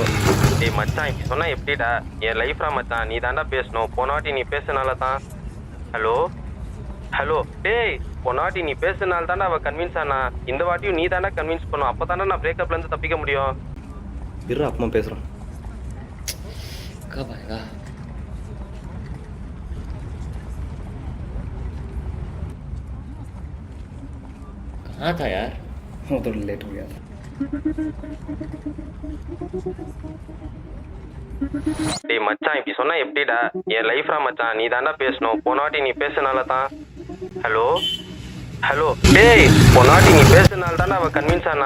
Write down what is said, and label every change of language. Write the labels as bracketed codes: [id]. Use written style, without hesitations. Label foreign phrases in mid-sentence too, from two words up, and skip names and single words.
[ta] டேய் மச்சான், இப்படி சொன்னால் எப்படிடா? என் லைஃப்ரா மச்சான், நீ தாண்டா பேசணும். போன வாட்டி நீ பேசுனால தான். ஹலோ ஹலோ டேய், போன வாட்டி நீ பேசுனால தாண்டா அவள் கன்வின்ஸ் ஆனா. இந்த வாட்டியும் நீ தாண்டா கன்வின்ஸ் பண்ணும். அப்போ தாண்டா நான் பிரேக்கப்லேருந்து தப்பிக்க முடியும். இரு, அப்பமா பேசுகிறேன். [hi] कहाँ था यार? वो तो लेट हो गया था. [ta] டேய் மச்சான், இப்படி சொன்னா எப்படிடா? என் லைஃப்ரா மச்சான், நீ தாண்டா பேசணும். போன வாட்டி நீ பேசுனால தான். ஹலோ ஹலோ டேய், போன வாட்டி நீ பேசுனால தாண்டா அவள் கன்வின்ஸ் ஆனா.